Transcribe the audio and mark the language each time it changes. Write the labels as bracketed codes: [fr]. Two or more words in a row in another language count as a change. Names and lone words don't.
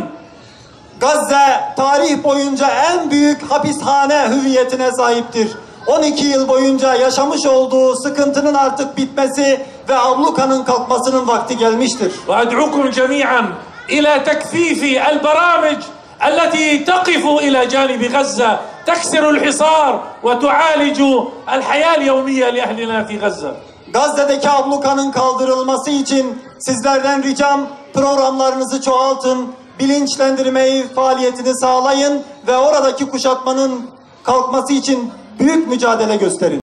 [tr] Gazze tarih boyunca en büyük hapishane hüviyetine sahiptir. 12 yıl boyunca yaşamış olduğu sıkıntının artık bitmesi ve ablukanın kalkmasının vakti gelmiştir. [ar] وأدعوكم جميعا إلى تكثيف البرامج التي تقف إلى جانب غزة تكسر الحصار وتعالج الحياة اليومية لأهلنا في غزة. [tr] Gazze'deki ablukanın kaldırılması için sizlerden ricam programlarınızı çoğaltın, bilinçlendirmeyi, faaliyetini sağlayın ve oradaki kuşatmanın kalkması için büyük mücadele gösterin.